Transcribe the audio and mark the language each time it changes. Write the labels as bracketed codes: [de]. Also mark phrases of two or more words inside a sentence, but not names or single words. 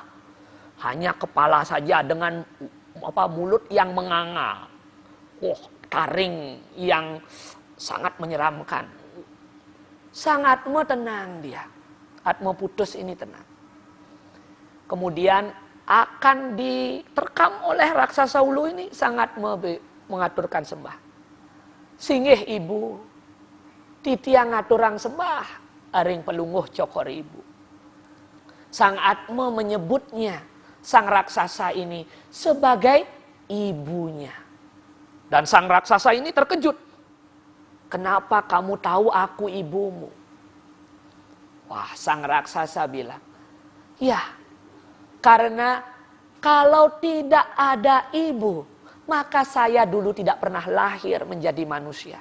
[id] Hanya kepala saja dengan mulut yang menganga. Taring yang sangat menyeramkan. Sang Atma tenang dia. Atma putus ini tenang. Kemudian akan diterkam oleh raksasa ulu ini. Sang Atma mengaturkan sembah. [ban] Singgih ibu, titiang ngaturang sembah, aring pelunguh cokor ibu. [id] Sang Atma menyebutnya sang raksasa ini sebagai ibunya. Dan sang raksasa ini terkejut. Kenapa kamu tahu aku ibumu? Wah, sang raksasa bilang, ya, karena kalau tidak ada ibu, maka saya dulu tidak pernah lahir menjadi manusia.